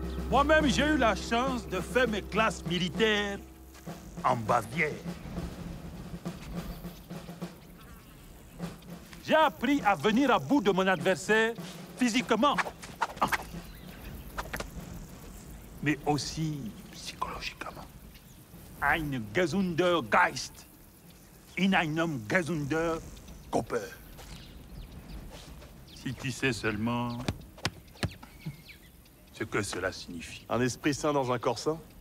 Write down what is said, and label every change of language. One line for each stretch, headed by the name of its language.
French: Moi-même, j'ai eu la chance de faire mes classes militaires en Bavière. J'ai appris à venir à bout de mon adversaire physiquement, mais aussi psychologiquement.
German: Ein gesunder Geist in einem gesunder Körper.
French: Si tu sais seulement ce que cela signifie. Un esprit sain dans un corps sain?